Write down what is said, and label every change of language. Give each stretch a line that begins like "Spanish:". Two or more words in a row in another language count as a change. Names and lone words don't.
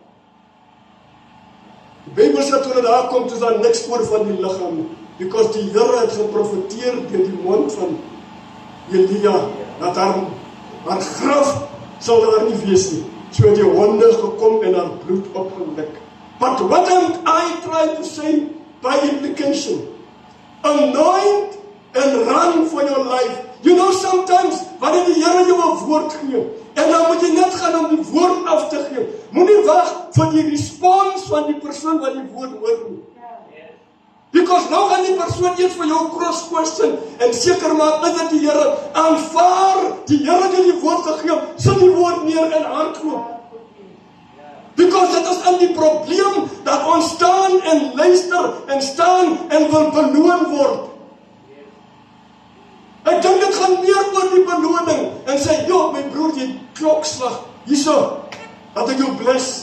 Afrikaans: Die Bybel sê, toe daar kom, toe is daar niks oor van die liggaam, because die Here het geprofeteer deur die mond van Elia, dat haar graf sal daar nie wees nie. So het die honde gekom en haar bloed opgelik.
English: But what am I trying to say by implication? Anoint and run for your life. You know, sometimes,
Afrikaans: wanneer die Here jou 'n woord gee, En dan moet jy net gaan om die woord af te gee. Moenie wag vir die respons van die persoon wat die woord hoor nie. Because nou gaan die persoon eers vir jou
English: cross question
Afrikaans: en seker maak is dit die Here, aanvaar die Here het die woord gegee, sit die woord neer en hardloop. Because dit is in die probleem dat ons staan en luister en staan en wil beloon word. Ek dink dit gaan meer oor die beloning en sê, joh, my broer, jy klokslag, hierso, dat ek jou bless.